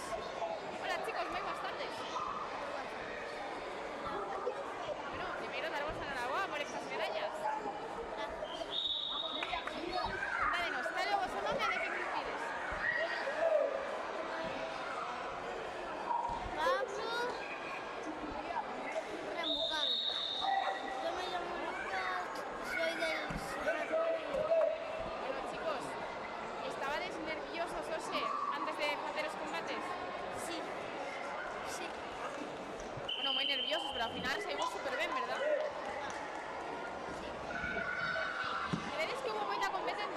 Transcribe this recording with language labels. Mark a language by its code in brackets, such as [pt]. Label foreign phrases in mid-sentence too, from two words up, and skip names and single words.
[gl] Hola chicos, moi boas tardes. Bueno, primeiro darvos a enhoraboa por estas medallas. Dádenos, cal é o vosso nome e de que club pides? Pablo Rembucano. [es] Yo me llamo Lucas, soy del... [gl] Bueno chicos, estabades nerviosos hoxe antes de facer os combates? [es] Sí, sí. [gl] Bueno, moi nerviosos, pero ao final saímos super ben, ¿verdad? Credes que hubo moita competencia?